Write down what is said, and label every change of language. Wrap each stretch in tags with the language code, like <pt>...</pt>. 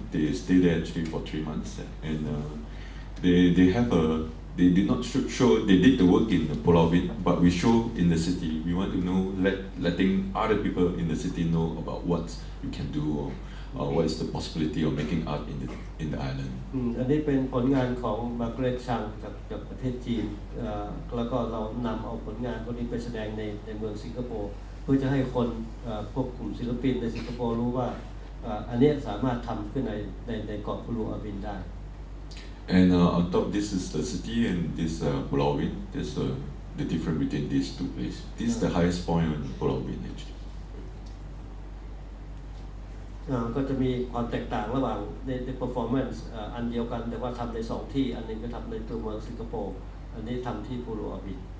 <en>They stay there actually for 3 months, and they have they did not show they did the work in Pulau Ubin, but we show in the city. We want to know letting other people in the city know about what you can do or what is the possibility of making art in the island.</en> <th>อันนี้เป็นผลงานของมาร์เกเร็ตชังจากประเทศจีนแล้วก็เรานำเอาผลงานพวกนี้ไปแสดงในเมืองสิงคโปร์เพื่อจะให้คนพวกกลุ่มศิลปินในสิงคโปร์รู้ว่าอันนี้สามารถทำขึ้นในเกาะพูลูอาบินได้</th> <en>And on top, this is the city, and this Pulau Ubin. There's the difference between these two places. This is the highest point on Pulau Ubin actually.</en> <th>ก็จะมีความแตกต่างระหว่างใน performance อันเดียวกันแต่ว่าทำใน2ที่อันนึงก็ทำในตัวเมืองสิงคโปร์อันนี้ทำที่พูลูอาบิน</th>